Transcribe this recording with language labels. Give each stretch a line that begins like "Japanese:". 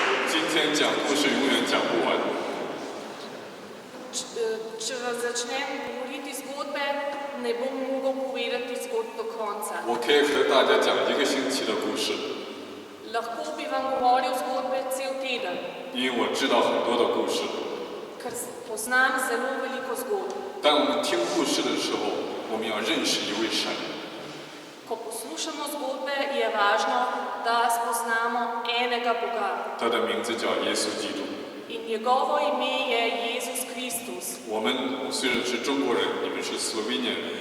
Chinese: 今天讲故事永远讲不完。
Slovenian: Če začnem govoriti zgodbe, ne bom mogel povedati zgodb do konca.
Chinese: 我可以和大家讲1个星期的故事，
Slovenian: Lahko bi vam govoril zgodbe cel teden,
Chinese: 因为我知道很多的故事。
Slovenian: ker poznam zelo veliko zgodb.
Chinese: 当我们听故事的时候，我们要认识一位神。
Slovenian: Ko poslušamo zgodbe, je važno, da spoznamo enega Boga.
Chinese: 他的名字叫耶稣基督。
Slovenian: In njegovo ime je Jezus Kristus.
Chinese: 我们虽然是中国人，你们是斯洛文尼人，